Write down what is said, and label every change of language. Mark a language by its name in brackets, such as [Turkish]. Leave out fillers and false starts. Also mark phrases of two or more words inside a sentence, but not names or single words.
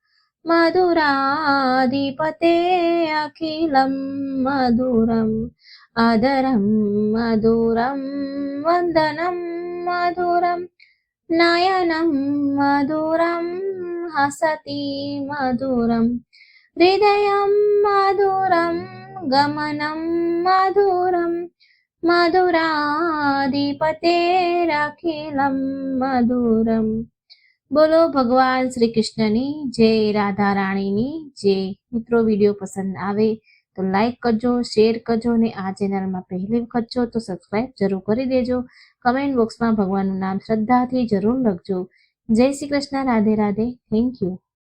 [Sanskrit] मधुराधिपतेरखिलं मधुरम् आदरं मधुरं वन्दनं मधुरं नयनं मधुरं हसति मधुरं हृदयं मधुरं गमनं मधुरं मधुराधिपतेरखिलं मधुरम् [Gujarati] બોલો ભગવાન શ્રી કૃષ્ણની જય, રાધા રાણીની જય. મિત્રો વિડીયો પસંદ આવે તો લાઈક કરજો, શેર કરજો અને આ ચેનલમાં પહેલી વખત છો તો સબસ્ક્રાઈબ જરૂર કરી દેજો. કમેન્ટ બોક્સમાં ભગવાનનું નામ શ્રદ્ધાથી જરૂર લખજો. જય શ્રી કૃષ્ણ, રાધે રાધે. [English] thank you.